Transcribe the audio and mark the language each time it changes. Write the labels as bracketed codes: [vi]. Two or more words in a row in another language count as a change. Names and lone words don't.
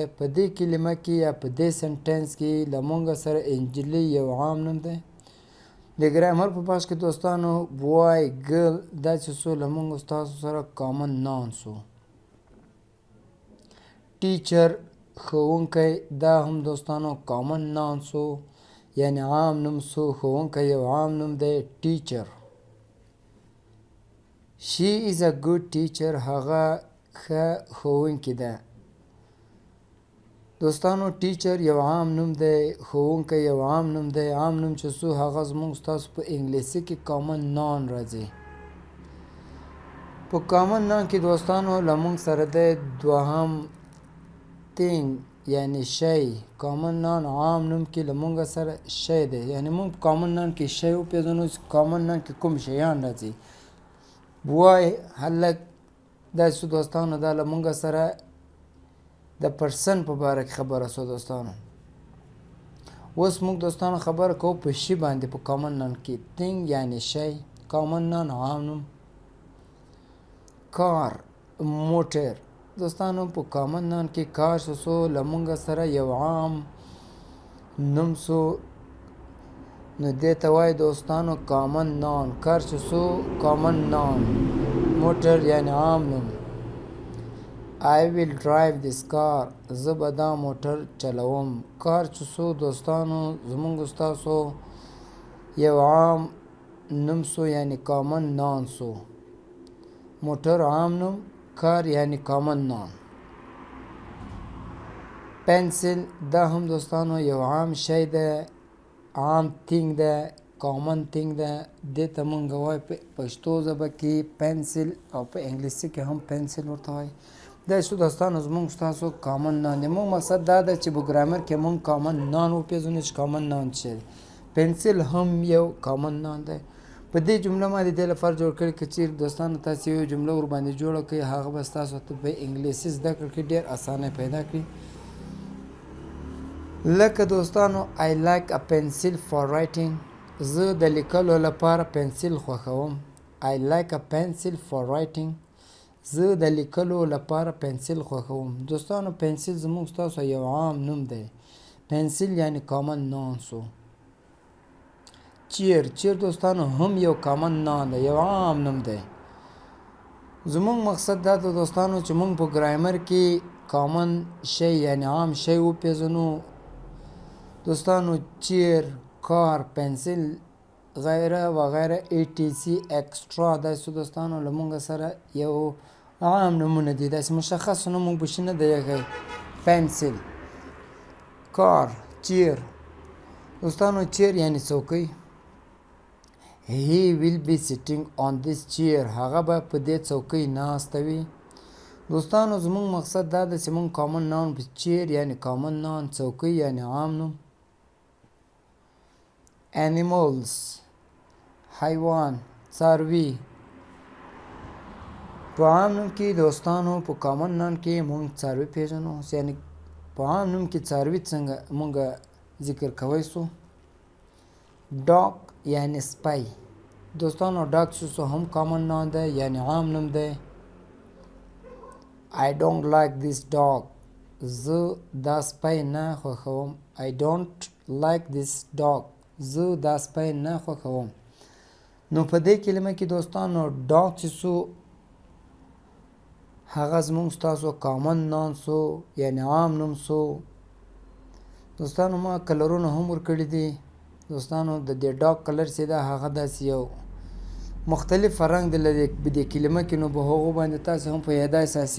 [ps] په دې کلمه کې یا په دې سنټنس کې له مونږ سره انجلۍ یو عام نوم دی. د ګرامر په بخش کې دوستانو [en] boy girl [ps] دا چې څو له مونږ ستاسو سره [en] common noun [ps] سو. teacher ښوونکی دا هم دوستانو [en] common noun [ps] سو یعنی عام نوم سو. ښوونکی یو عام نوم دی teacher. [en] she is a good teacher [ps] هغه ښه ښوونکې ده. دوستانو teacher یو عام نوم دی، ښوونکی یو عام نوم دی. عام نوم چې څو هغه زموږ ستاسو په انګلیسي کې [en] common noun [ps] راځي. په [en] common noun [ps] کې دوستانو له مونږ سره دی دوهم thing یعنی شی. [en] common noun [ps] عام نوم کې له مونږ سره شی دی، یعنی مونږ په [en] common noun [ps] کې شی وپېژنو چې [en] common noun [ps] کې کوم شیان راځي. boy هلک دا چې دوستانو دا له مونږ سره د پرسن په باره کې خبره شوه. دوستانو اوس مونږ دوستانو خبره کوو په شي باندې په [en] common noun [ps] کې. thing یعنی شی، [en] common noun [ps] عام نوم. کار موټر دوستانو په [en] common noun [ps] کې کار شو له مونږ سره یو عام نوم سو، نو دې ته وایي دوستانو [en] common noun. [ps] کار چې شو [en] common noun. [ps] موټر یعنی عام نوم. [en] I will drive this car [ps] زه به دا موټر چلوم. کار چې شو دوستانو زمونږ ستاسو یو عام نوم سو یعنی [en] common noun [ps] سو. موټر عام نوم، کار یعنی کامن نام. پنسل دا هم دوستانو یو عام شی ده، عام تینګ ده، [en] common thing [ps] ده. دې ته مونږ وایو په پښتو ژبه کې پنسل او په انګلیسي کې هم پنسل ورته وایي. دا شو دوستانو زمونږ ستاسو کامن نام دی. مونږ مقصد دا ده چې په ګرامر کې مونږ کامن نام وپېژنو چې کامن نام څه دی. پنسل هم یو کامن نام دی. په دې جمله ما د دې لپاره جوړ کړی که چیرې دوستانو تاسې یو جمله ورباندې جوړه کړئ هغه به ستاسو ته په انګلیسي زده کړه کې ډېر اسانه پیدا کړي. [en] لکه دوستانو I like a pencil for writing. [ps] زه د لیکلو لپاره پنسل خوښوم. [en] I like a pencil for writing. [ps] زه د لیکلو لپاره پنسل خوښوم. دوستانو پنسل زموږ ستاسو یو عام نوم دی. پنسل یعنی کامن نام سو. چیر دوستانو هم یو کامن نام دی، یو عام نوم دی. زموږ مقصد دا ده دوستانو چې موږ په ګرامر کې کامن شی یعنی عام شی وپېژنو. دوستانو چیر، کار، پنسل غیره وغیره ATC اکسترا داسې دوستانو له موږ سره یو عام نومونه دي، داسې مشخص نوم موږ بشي نه دی ایښی. پنسل، کار، چیر. دوستانو چیر یعنی څوکۍ. [en] He will be sitting on this chair. [ps] هغه به په دې څوکۍ ناسته وي. دوستانو زموږ مقصد دا ده چې موږ کامن نام په چیر یعنی کامن نام، څوکۍ یعنی عام نوم. animals حیوان، څاروي. په عام نوم کې دوستانو په کامن نام کې موږ څاروي پیژنو، یعنی په عام نوم کې څاروي څنګه موږ ذکر کوی سو. ډاګ یعنی سپی. دوستانو ډاګ سو هم کامن نام ده یعنی عام نوم ده. [en] I don't like this dog. [ps] زه دا سپی نه خوښوم. [en] I don't like this dog. [ps] زه دا سپی نه خوښوم. نو په دې کلمه کې دوستانو ډاګ چې سو هغه زموږ ستاسو کامن نام سو یعنی عام نوم سو. دوستانو ما کلرونه هم ورکړي دي. دوستانو د دې ډاګ کلر چې ده هغه داسې یو مختلف رنګ دی له دې کلمه کې، نو په هغو باندې تاسې هم پوهېدای ساسي.